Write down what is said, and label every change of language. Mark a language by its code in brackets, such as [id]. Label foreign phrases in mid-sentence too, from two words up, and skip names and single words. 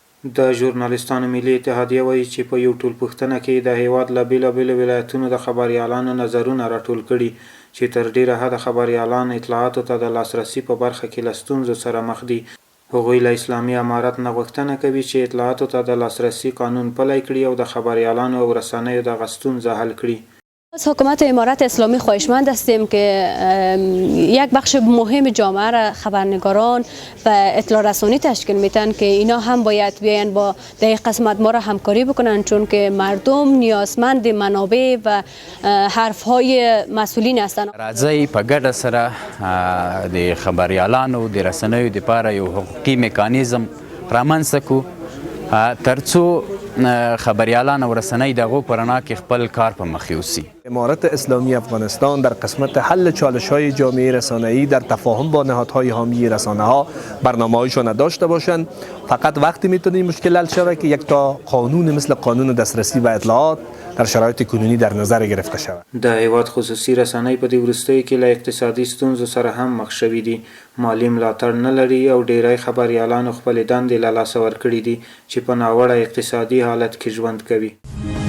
[ps] د ژورنالیستانو ملي اتحادیه وایي چې په یو ټولپوښتنه کې د هیواد له بیلابیلو ولایتونو د خبریالانو نظرونه راټول کړي چې تر ډیره حده خبریالان اطلاعاتو ته د لاسرسي په برخه کې له ستونزو سره مخ دي. هغوی له اسلامي امارت نه غوښتنه کوي چې اطلاعاتو ته د لاسرسی قانون پلی کړي او د خبریالانو او رسنیو دغه ستونزه حل کړي. [fa] از حکومت امارت اسلامی خواهشمند هستیم که یک بخش مهم جامعه را خبرنگاران و اطلاع رسانی تشکیل میتن که اینا هم باید بیاین با در قسمت ما را همکاری بکنن، چون که مردم نیازمند منابع و حرف های مسئولین هستن. [ps] راځي په ګډه سره د خبريالانو د رسنیو لپاره یو حقوقي میکانیزم رامنځته کړو ترڅو خبریالان او رسنۍ دغو په رڼا کې خپل کار په مخ یوسي. [fa] امارت اسلامی افغانستان در قسمت حل چالش‌های جامعه رسانه‌ای در تفاهم با نهادهای حامی رسانه‌ها برنامه‌هایشان نداشته باشند. فقط وقتی میتونه این مشکل حل شود که یک تا قانون مثل قانون دسترسی و اطلاعات در شرایط کنونی در نظر گرفته شود. [ps] د هیواد خصوصي رسنۍ په دې وروستیو کې له اقتصادي ستونزو سره هم مخ شوي دي. مالي ملاتړ نه لري او ډیری خبریالانو خپلې دندې له لاسه ورکړي دي چې په ناوړه اقتصادي حالت کې ژوند کوي.